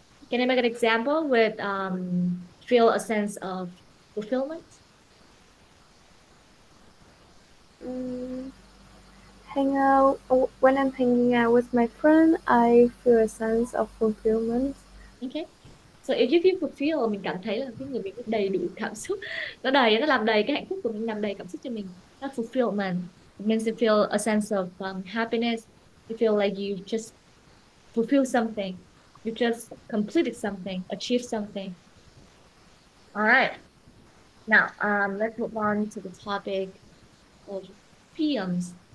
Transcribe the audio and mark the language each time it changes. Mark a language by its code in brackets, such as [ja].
[en] Can I make an example with feel a sense of fulfillment? Mm, hang out when I'm hanging out with my friend, I feel a sense of fulfillment. Okay. So if you feel fulfilled, [vi] mình cảm thấy là cái người mình đầy đủ cảm xúc, nó đầy, nó làm đầy cái hạnh phúc của mình, làm đầy cảm xúc cho mình. [en] That fulfillment. It means you feel a sense of happiness. You feel like you just fulfill something. You just completed something, achieved something. All right. Now, let's move on to the topic of films.